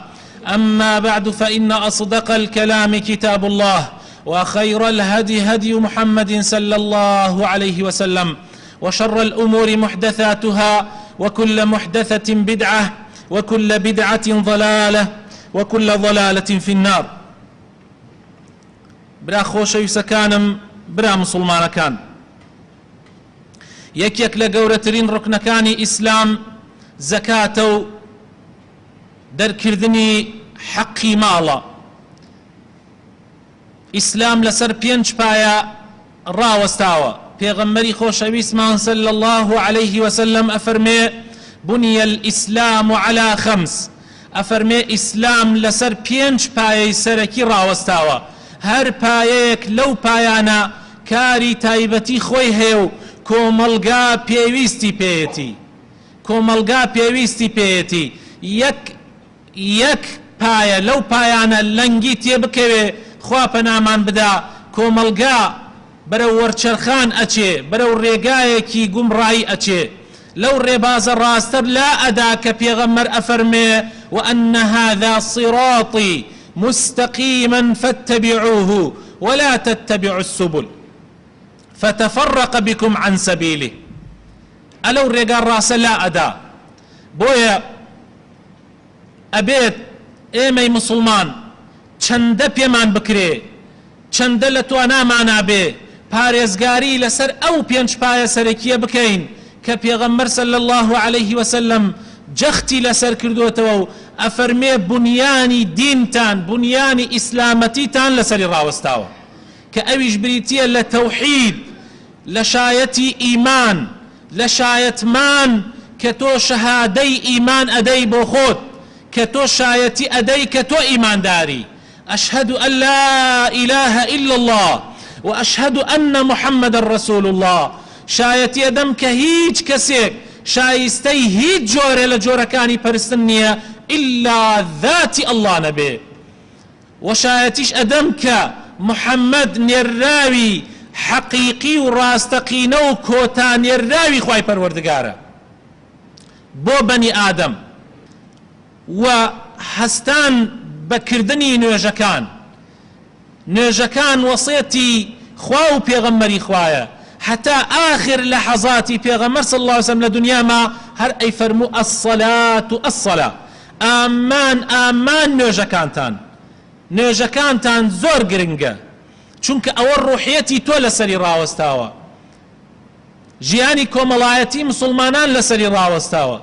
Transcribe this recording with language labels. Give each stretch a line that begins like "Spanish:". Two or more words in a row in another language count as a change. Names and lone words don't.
Arabic: أما بعد، فإن أصدق الكلام كتاب الله، وخير الهدي هدي محمد صلى الله عليه وسلم، وشر الأمور محدثاتها، وكل محدثة بدعة، وكل بدعة ضلالة، وكل ضلالة في النار.
Central Kurdish: برا خۆشەویستەکانم، برا مسلمانەکان، یەکێک لە گەورەترین ڕوکنەکانی ئیسلام زەکاتە و دەرکردنی حەقی ماڵە. ئیسلام لەسەر 5 پایە ڕاوەستاوە. پێغەمبەری خۆشەویستمان
Arabic: صلی الله عليه وسلم
Central Kurdish: ئەفەرمێ:
Arabic: بني الإسلام على 5.
Central Kurdish: ئەفەرمێ ئیسلام لەسەر 5 پایەی سەرەکی ڕاوەستاوە. هەر پایەیەک لەو پایانە کاری تایبەتی خۆی هەیە و کۆمەڵگا پێویستی پێیەتی. کۆمەڵگا پێویستی پێیەتی. یەک پایە لەو پایانە لەنگی تێبکەوێ، خوا پەنامان بدا، کۆمەڵگا بەرەو وەرچەرخان ئەچێ، بەرەو ڕێگایەکی گومڕایی ئەچێ. لەو ڕێبازە ڕاستەر لا ئەدا کە پێغەمبەر ئەفەرمێ:
Arabic: وأن هذا صراطي مستقيما فاتبعوه ولا تتبعوا السبل فتفرق بكم عن سبيله.
Central Kurdish: ئەلەو ڕێگا ڕاستە لا ئەدا. بۆیە ئەبێت ئێمەی مسلمان چەندە پێمان بکرێ، چەندە لە توانامانە بێ، پارێزگاری لەسەر ئەو 5 پایە سەرەکیە بکەین کە پێغەمبەر
Arabic: صلی الله عليه وسلم
Central Kurdish: جەختی لەسەر کردوتەوە و ئەفەرمێ بنیانی دینتان، بنیانی ئیسلامەتیتان لەسەری ڕاوەستاوە، کە ئەویش بریتیە لە تەوحید، لە شایەتی ئیمان، لە شایەتمان کە تۆ شەهادەی ئیمان ئەدەی بۆ خۆت، کە تۆ شایەتی ئەدەی کە تۆ ئیمانداری.
Arabic: أشهد أن لا إله إلا الله وأشهد أن محمد رسول الله.
Central Kurdish: شایەتی ئەدەم کە هیچ کەسێک شایستەی هیچ جۆرە لە جۆرەکانی پەرستن نییە ئیلا ذاتی ئەڵڵا نەبێ. و شایەتیش ئەدەم کە محەممەد نێراوی حەقیقی و ڕاستەقینە و کۆتا نێراوی خوای پەروەردگارە بۆ بەنی ئادەم. و هەستان بەکردنی نوێژەکان، نوێژەکان وەسیەتی خوا و پێغەمبەری خوایە.
Arabic: حتى آخر
Central Kurdish: لحظاتی پێغەمبەر
Arabic: صلی الله عليه وسلم
Central Kurdish: لە دنیاما هەر ئەی فەرموو
Arabic: الصلاة الصلاة.
Central Kurdish: ئامان ئامان نوێژەکانتان زۆر گرنگە، چونکە ئەوە ڕوحیەتی تۆ لەسەری ڕاوەستاوە، ژیانی کۆمەڵایەتی مسلمانان لەسەری ڕاوەستاوە.